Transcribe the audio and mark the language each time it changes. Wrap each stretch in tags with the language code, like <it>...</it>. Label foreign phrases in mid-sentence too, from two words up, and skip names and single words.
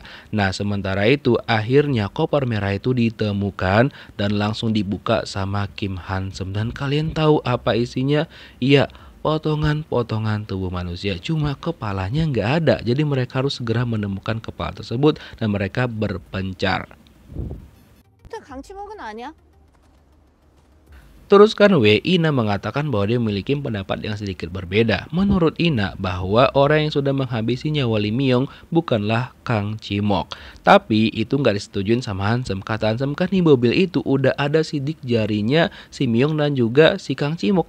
<id>Nah, sementara itu akhirnya koper merah itu ditemukan dan langsung dibuka sama Kim Hansam. Dan kalian tahu apa isinya? Iya, potongan-potongan tubuh manusia, cuma kepalanya nggak ada. Jadi mereka harus segera menemukan kepala tersebut dan mereka berpencar.</id> <ko>일단 강치목은 아니야.</ko> <id>Terus kan Ina mengatakan bahwa dia memiliki pendapat yang sedikit berbeda. Menurut Ina bahwa orang yang sudah menghabisi nyawa Lee Myung bukanlah Kang Cimok. Tapi itu nggak disetujuin sama Hansam. Kata Hansam kan di mobil itu udah ada sidik jarinya si Myung dan juga si Kang Cimok.</id>